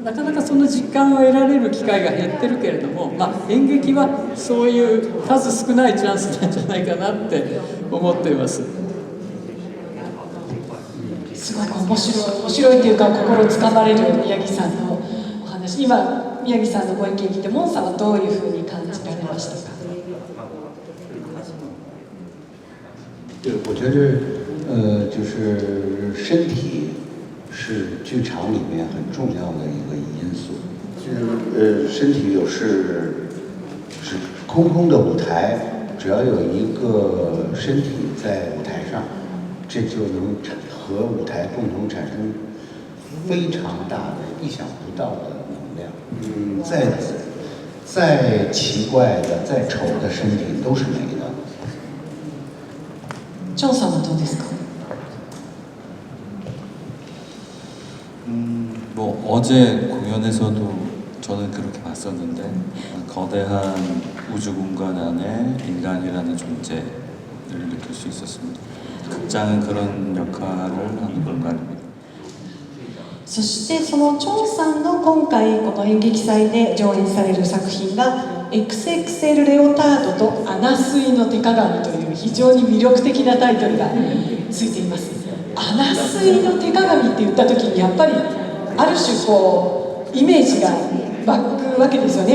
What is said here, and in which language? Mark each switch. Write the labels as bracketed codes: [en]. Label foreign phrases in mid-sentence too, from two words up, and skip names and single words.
[ja] なかなかその実感を得られる機会が減ってるけれども、演劇はそういう数少ないチャンスなんじゃないかなって思っています。すごく面白いというか心つかまれる宮城さんのお話。今宮城さんのご意見聞いてモンさんはどういうふうに感じられましたか？ [zh] 对，我觉得就是身体是剧场里面很重要的一个因素。就是身体是空的舞台，只要有一个身体在舞台上，这就能和舞台共同产生非常大的、意想不到的能量。再奇怪的、再丑的身体都是美的。 [ja] ジョンさんはどうですか？ [ko] 뭐 어제 공연에서도 저는 그렇게 봤었는데 거대한 우주 공간 안에 인간이라는 존재를 느낄 수 있었습니다. 극장은 그런 역할을 하는 공간입니다. [ja] そしてそのチョンさんの今回この演劇祭で上演される作品が XXL レオタードとアナスイの手鏡という非常に魅力的なタイトルがついています。アナスイの手鏡って言った時にやっぱりある種こうイメージが湧くわけですよね。